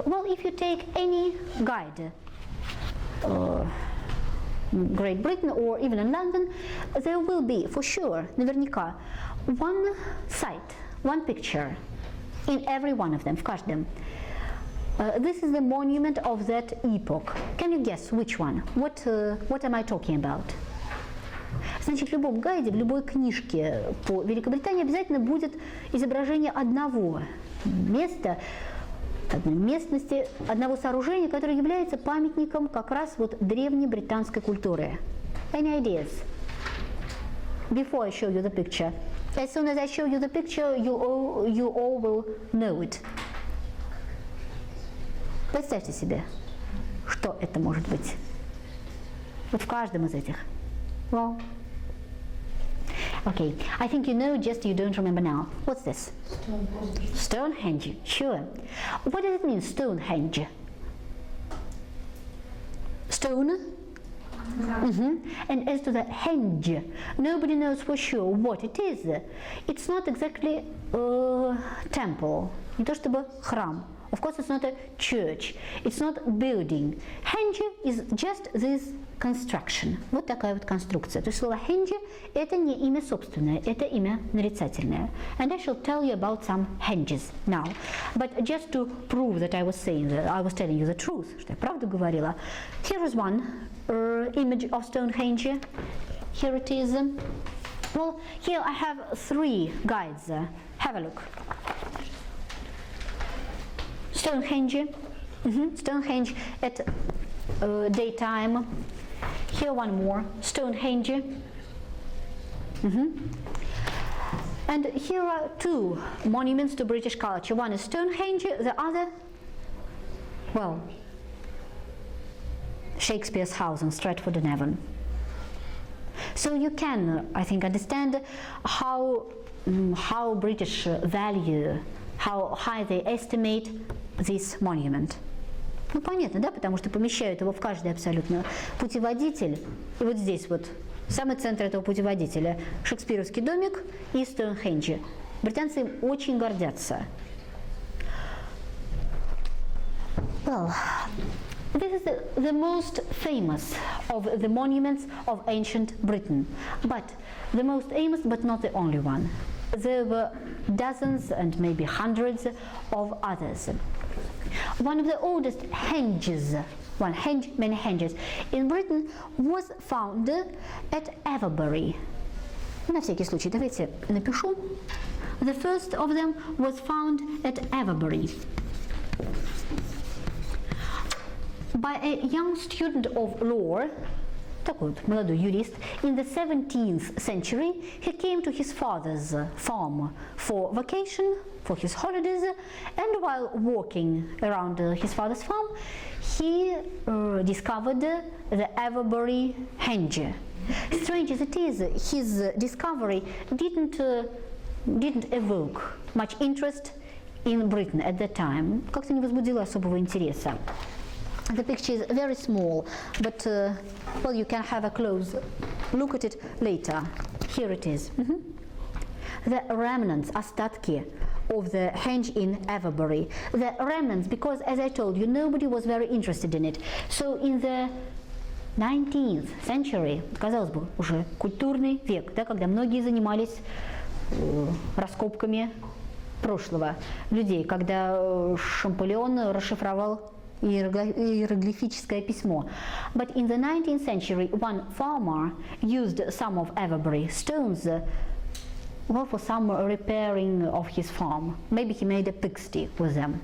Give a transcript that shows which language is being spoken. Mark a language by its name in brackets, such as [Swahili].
[English] If you take any guide, Great Britain or even in London, there will be for sure, наверняка, one site, one picture in every one of them, [Russian] в каждом. [English] This is the monument of that epoch. Can you guess which one? What am I talking about? [Russian] Значит, в любом гайде, в любой книжке по Великобритании обязательно будет изображение одного места, одной местности, одного сооружения, которое является памятником как раз вот древней британской культуры. [English] Any ideas? Before I show you the picture. As soon as I show you the picture, you all will know it. [Russian] Представьте себе, что это может быть. Вот в каждом из этих. [English] Well, okay, I think you know, just you don't remember now. What's this? Stonehenge, sure. What does it mean, Stonehenge? Stone? And as to the henge, nobody knows for sure what it is. It's not exactly a temple, [Russian] не то чтобы храм. [English] Of course, it's not a church, it's not a building. Henge is just this construction. [Russian] Вот такая вот конструкция. То есть слово henge – это не имя собственное, это имя нарицательное. [English] And I shall tell you about some henges now. But just to prove that I was saying that I was telling you the truth, [Russian] что я правду говорила, [English] here is one image of Stonehenge. Here it is. Well, here I have three guides. Have a look. Stonehenge, Stonehenge at daytime. Here one more, Stonehenge. And here are two monuments to British culture. One is Stonehenge, the other, well, Shakespeare's house in Stratford-on-Avon. So you can, I think, understand how British value, how high they estimate this monument. [Russian] Ну, понятно, да, потому что помещают его в каждый абсолютно путеводитель. И вот здесь вот, самый центр этого путеводителя, шекспировский домик и Стоунхендж. Британцы им очень гордятся. [English] Well, this is the most famous of the monuments of ancient Britain, but the most famous, but not the only one. There were dozens and maybe hundreds of others. One of the oldest henges, many henges, in Britain was found at Avebury. [Russian] На всякий случай, давайте напишу. [English] The first of them was found at Avebury by a young student of law, [Russian] такой вот молодой юрист. [English] In the 17th century, he came to his father's farm for vacation, for his holidays, and while walking around his father's farm, he discovered the Everbury henge. Strange as it is, his discovery didn't evoke much interest in Britain at that time. [Russian] Как-то не возбудило особого интереса. [English] The picture is very small, but well, you can have a close look at it later. Here it is. The remnants, остатки of the henge in Everbury. The remnants, because as I told you, nobody was very interested in it. So in the 19th century, [Russian] казалось бы, уже культурный век, да, когда многие занимались раскопками прошлого людей, когда Шампольон расшифровал иероглифическое письмо. [English] But in the 19th century, one farmer used some of Everbury stones well, for some repairing of his farm. Maybe he made a pigsty with them.